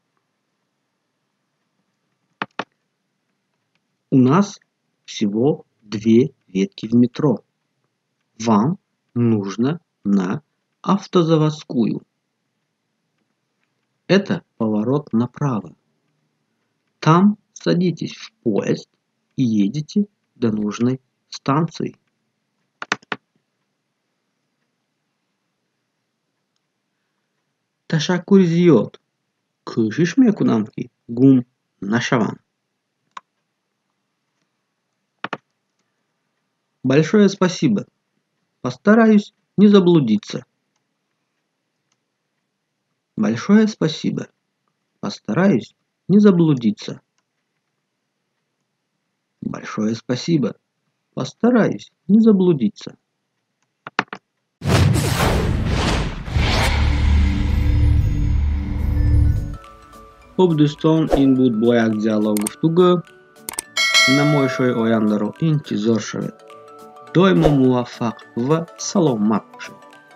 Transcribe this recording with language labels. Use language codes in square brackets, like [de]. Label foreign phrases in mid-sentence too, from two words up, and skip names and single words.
[ru] У нас всего 2 ветки в метро. Вам нужно на автозаводскую. Это поворот направо. Там садитесь в поезд и едете до нужной станции. [tg] Ташаккури зиёд. Кӯшиш мекунам ки гум нашавам. [ru] Большое спасибо. Постараюсь не заблудиться. Большое спасибо. Постараюсь не заблудиться. Большое спасибо. Постараюсь не заблудиться. [fa] خب دوستان این بود با یک دیالوگ گفتگو. نمایش‌های آینده را انتظار شوید. دائما موفق و سلامت باشید.